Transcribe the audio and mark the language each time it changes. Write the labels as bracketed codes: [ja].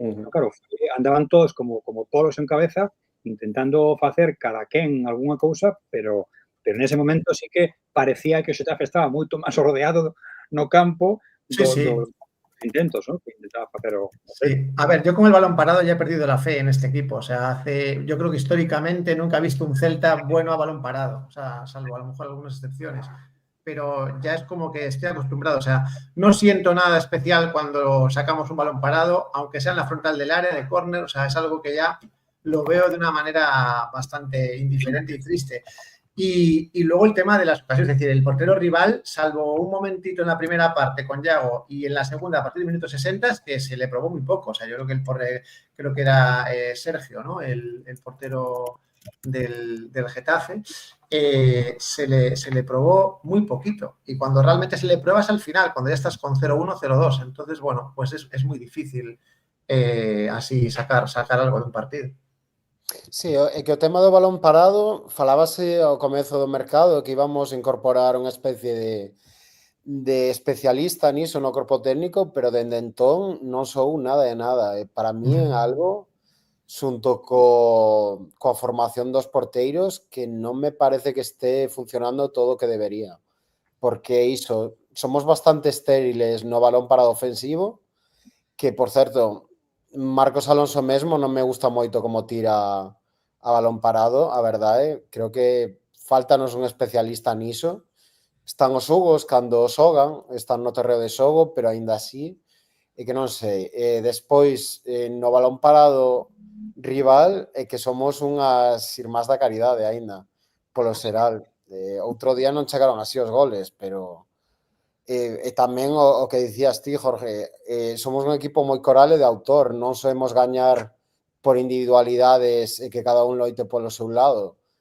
[gl] Claro, andaban todos como polos en cabeza, intentando facer cada quen algunha cousa, pero nese momento sí que parecía que o Xetafe estaba moito máis rodeado no campo dos intentos, ¿no? [es] Que intentaba hacer. Sí. A ver, yo con el balón parado ya he perdido la fe en este equipo. O sea, yo creo que históricamente nunca he visto un Celta bueno a balón parado. O sea, salvo a lo mejor algunas excepciones. pero ya es como que estoy acostumbrado. O sea, no siento nada especial cuando sacamos un balón parado, aunque sea en la frontal del área, de córner. O sea, es algo que ya lo veo de una manera bastante indiferente y triste. Y luego el tema de las ocasiones, es decir, el portero rival, salvo un momentito en la primera parte con Yago y en la segunda a partir del minuto 60, es que se le probó muy poco. O sea, yo creo que era Sergio, ¿no? El portero del Getafe, se le probó muy poquito. Y cuando realmente se le prueba es al final, cuando ya estás con 0-1, 0-2. Entonces, bueno, pues es muy difícil así sacar algo de un partido. [gl] Sí, é que o tema do balón parado falábase ao comezo do mercado que íbamos a incorporar unha especie de especialista niso no corpo técnico, pero dende entón non sou nada de nada. Para mí é algo xunto coa formación dos porteiros que non me parece que este funcionando todo o que debería. Porque iso, somos bastante estériles no balón parado ofensivo, que, por certo, Marcos Alonso mesmo non me gusta moito como tira a balón parado, a verdade. Creo que faltanos un especialista niso. Están os xogos cando o xogan, están no terreo de xogo, pero aínda así, é que non sei. Despois, no balón parado rival, é que somos unhas irmás da caridade aínda, polo xeral. Outro día non chegaron así os goles, pero e tamén o que dicías ti, Jorge, somos un equipo moi coral e de autor, non sabemos gañar por individualidades e que cada un loite polo seu lado.